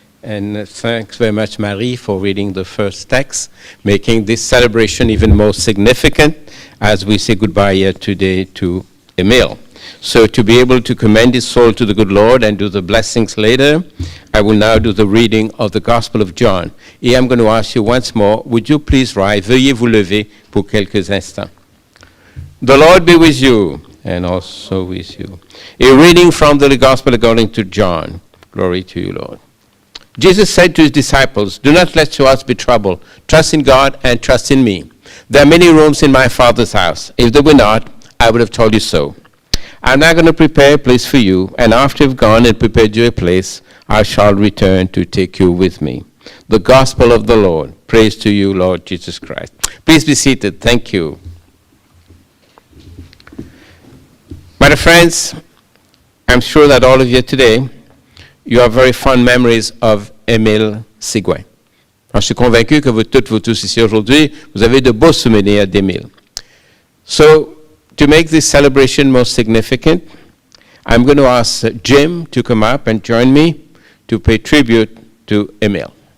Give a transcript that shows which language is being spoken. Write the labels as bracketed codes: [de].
[en] And thanks very much, Marie, for reading the first text, making this celebration even more significant as we say goodbye today to Emile. So to be able to commend his soul to the good Lord and do the blessings later, I will now do the reading of the Gospel of John. Et I'm going to ask you once more, would you please rise? [fr] Veuillez vous lever pour quelques instants. [en] The Lord be with you, and also with you. A reading from the Gospel according to John. Glory to you, Lord. Jesus said to his disciples, "Do not let your hearts be troubled. Trust in God and trust in me. There are many rooms in my Father's house. If there were not, I would have told you so. I'm now going to prepare a place for you, and after I've gone and prepared you a place, I shall return to take you with me. The gospel of the Lord. Praise to you, Lord Jesus Christ. Please be seated. Thank you. My dear friends, I'm sure that all of you today, you have very fond memories of Emile Sigouin. [fr] Alors, je suis convaincu que toutes vous tous ici aujourd'hui, vous avez de beaux souvenirs d'Emile. [en] So, to make this celebration most significant, I'm going to ask Jim to come up and join me to pay tribute to Emile.